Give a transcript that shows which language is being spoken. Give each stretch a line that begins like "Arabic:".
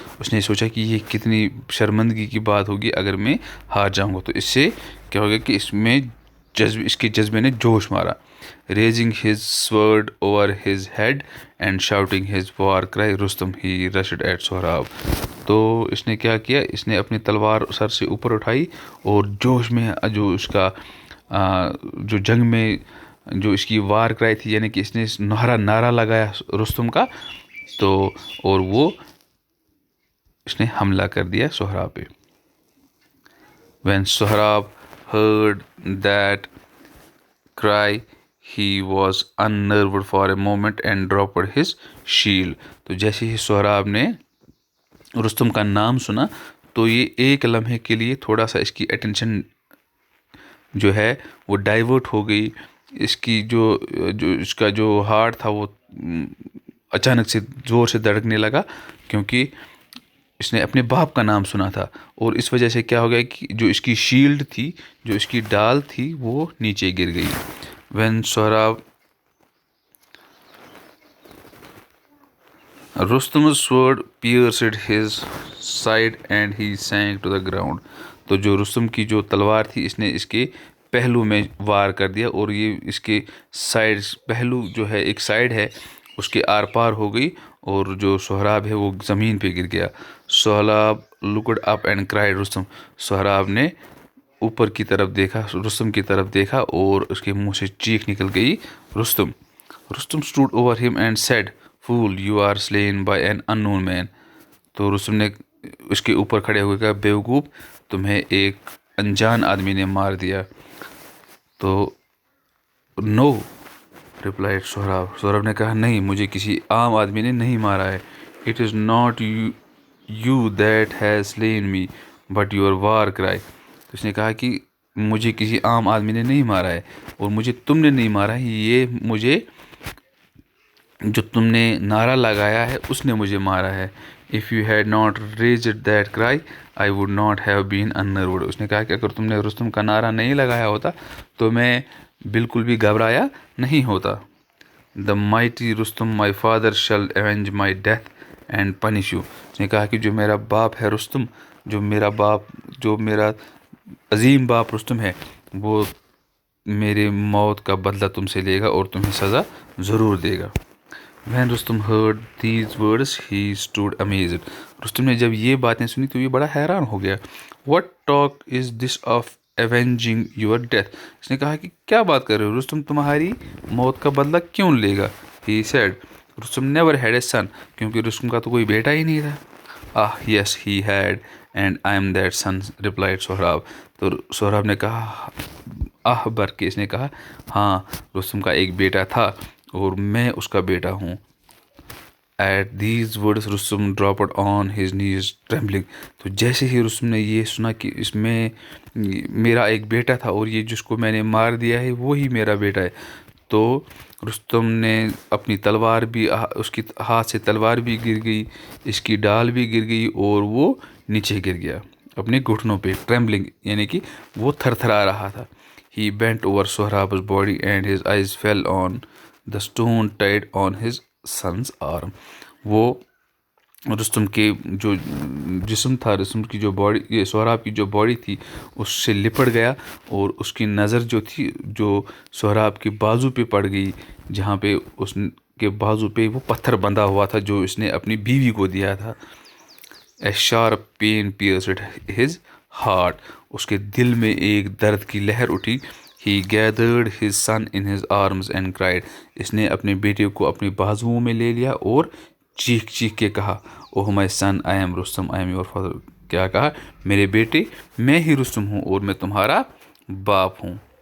Urdu: اس نے سوچا کہ یہ کتنی شرمندگی کی بات ہوگی اگر میں ہار جاؤں گا. تو اس سے کیا ہوگا کہ اس کے جذبے نے جوش مارا.
English: Raising his sword over his head and shouting his war cry, Rustam he rushed at Sohrab.
Urdu: تو اس نے کیا کیا, اس نے اپنی تلوار سر سے اوپر اٹھائی اور جوش میں جو اس کا جو جنگ میں جو اس کی وار کرائی تھی, یعنی کہ اس نے نعرہ لگایا رستم کا, تو اور وہ اس نے حملہ کر دیا سہراب پہ.
English: When Sohrab heard that cry, he was unnerved for a moment and dropped his shield.
Urdu: تو جیسے ہی سہراب نے رستم کا نام سنا تو یہ ایک لمحے کے لیے تھوڑا سا اس کی اٹینشن جو ہے وہ ڈائیورٹ ہو گئی. اس کی جو اس کا جو ہارٹ تھا وہ اچانک سے زور سے دھڑکنے لگا, کیونکہ اس نے اپنے باپ کا نام سنا تھا, اور اس وجہ سے کیا ہو گیا کہ جو اس کی شیلڈ تھی, جو اس کی ڈال تھی, وہ نیچے گر گئی.
English: When Sohrab Rustam's sword pierced his side and he sank to the ground.
Urdu: تو جو رستم کی جو تلوار تھی اس نے اس کے پہلو میں وار کر دیا, اور یہ اس کے سائڈ پہلو جو ہے ایک سائڈ ہے اس کے آر پار ہو گئی, اور جو سہراب ہے وہ زمین پہ گر گیا.
English: Sohrab looked up and cried Rustam.
Urdu: Sohrab نے اوپر کی طرف دیکھا, رستم کی طرف دیکھا, اور اس کے منہ سے چیخ نکل گئی Rustam.
English: Rustam stood over him and said, Fool, you are slain by an unknown man.
Urdu: تو رستم نے اس کے اوپر کھڑے ہوئے کہا, بیوقوف, تمہیں ایک انجان آدمی نے مار دیا.
English: تو No, replied Sohrab.
Urdu: سہراب نے کہا, نہیں, مجھے کسی عام آدمی نے نہیں مارا ہے.
English: It is not you that has slain me, but your war cry.
Urdu: تو اس نے کہا کہ مجھے کسی عام آدمی نے نہیں مارا ہے, اور مجھے تم نے نہیں مارا ہے, یہ مجھے جو تم نے نعرہ لگایا ہے اس نے مجھے مارا ہے.
English: If you had not raised that cry, I would not have been unnerved.
Urdu: اس نے کہا کہ اگر تم نے رستم کا نعرہ نہیں لگایا ہوتا تو میں بالکل بھی گھبرایا نہیں ہوتا.
English: The mighty Rustam, my father, shall avenge my death and punish you.
Urdu: اس نے کہا کہ جو میرا باپ ہے رستم, جو میرا عظیم باپ رستم ہے, وہ میرے موت کا بدلہ تم سے لے گا اور تمہیں سزا ضرور دے گا.
English: When Rustam heard these words, he stood amazed.
Urdu: Rustam نے جب یہ باتیں سنی تو یہ بڑا حیران ہو گیا.
English: What talk is this of avenging your death?
Urdu: اس نے کہا کہ کیا بات کر رہے ہو, رستم تمہاری موت کا بدلہ کیوں لے گا.
English: He said, Rustam never had a son.
Urdu: کیونکہ رستم کا تو کوئی بیٹا ہی نہیں تھا.
English: Ah, yes, he had, and I am that son, replied Sohrab.
Urdu: تو سہراب نے کہا, بھر کے اس نے کہا, ہاں, رستم کا ایک بیٹا تھا اور میں اس کا بیٹا ہوں.
English: At these words, Rustam dropped on his knees trembling.
Urdu: تو جیسے ہی رستم نے یہ سنا کہ اس میں میرا ایک بیٹا تھا اور یہ جس کو میں نے مار دیا ہے وہی میرا بیٹا ہے, تو رستم نے اپنی تلوار بھی, اس کی ہاتھ سے تلوار بھی گر گئی, اس کی ڈال بھی گر گئی, اور وہ نیچے گر گیا اپنے گھٹنوں پہ. ٹریمبلنگ یعنی کہ وہ تھر تھرا رہا تھا.
English: He bent over Sohrab's body and his eyes fell on the stone tied on his son's arm.
Urdu: وہ رستم کے جو جسم تھا, رستم کی جو باڈی, سہراب کی جو باڈی تھی اس سے لپٹ گیا, اور اس کی نظر جو تھی جو سہراب کے بازو پہ پڑ گئی, جہاں پہ اس کے بازو پہ وہ پتھر بندھا ہوا تھا جو اس نے اپنی بیوی کو دیا تھا.
English: A sharp pain pierced his heart.
Urdu: اس کے دل میں ایک درد کی لہر اٹھی.
English: He gathered his son in his arms and cried.
Urdu: اس نے اپنے بیٹے کو اپنے بازوؤں میں لے لیا اور چیخ چیخ کے کہا,
English: Oh my son, I am Rustam, I am your father.
Urdu: کیا کہا, میرے بیٹے, میں ہی رستم ہوں اور میں تمہارا باپ ہوں.